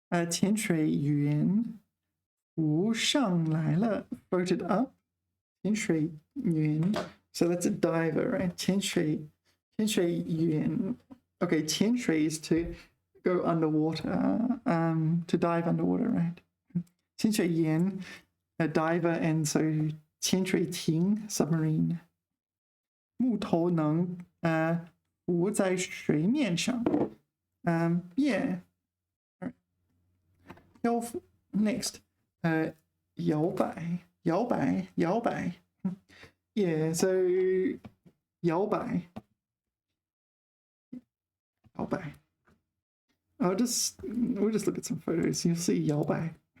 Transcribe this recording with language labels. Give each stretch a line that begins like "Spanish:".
Chinese: 潜水员浮上来了
English: floated up. 潜水员 so that's a diver, right? 潜水员 okay, 潜水 is to go underwater, to dive underwater, right? 潜水员 a diver, and so 潜水艇 submarine.
Chinese: 木头能浮在水面上 yeah.
English: Next, 摇摆 yeah, so 摇摆 we'll just look at some photos. You'll see 摇摆.